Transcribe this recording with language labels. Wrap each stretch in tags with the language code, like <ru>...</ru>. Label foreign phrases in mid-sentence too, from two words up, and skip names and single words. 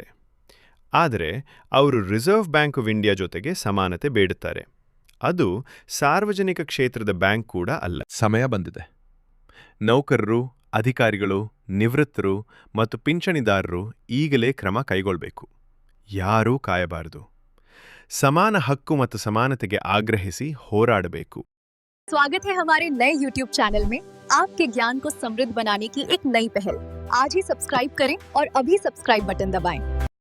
<kn>ಆದರೆ ಅವರು ರಿಸರ್ವ್ ಬ್ಯಾಂಕ್ ಆಫ್ ಇಂಡಿಯಾ ಜೊತೆಗೆ ಸಮಾನತೆ ಬೇಡುತ್ತಾರೆ. ಅದು ಸಾರ್ವಜನಿಕ ಕ್ಷೇತ್ರದ ಬ್ಯಾಂಕ್ ಕೂಡ ಅಲ್ಲ. ಸಮಯ ಬಂದಿದೆ. ನೌಕರರು, ಅಧಿಕಾರಿಗಳು, ನಿವೃತ್ತರು ಮತ್ತು ಪಿಂಚಣಿದಾರರು ಈಗಲೇ ಕ್ರಮ ಕೈಗೊಳ್ಳಬೇಕು. ಯಾರೂ ಕಾಯಬಾರದು. ಸಮಾನ ಹಕ್ಕು ಮತ್ತು ಸಮಾನತೆಗೆ ಆಗ್ರಹಿಸಿ ಹೋರಾಡಬೇಕು.</kn> <hi>स्वागत है हमारे नए YouTube चैनल में आपके ज्ञान को समृद्ध बनाने की एक नई पहल. आज ही सब्सक्राइब करें और अभी</hi> <en>subscribe button</en> <hi>दबाएं.</hi>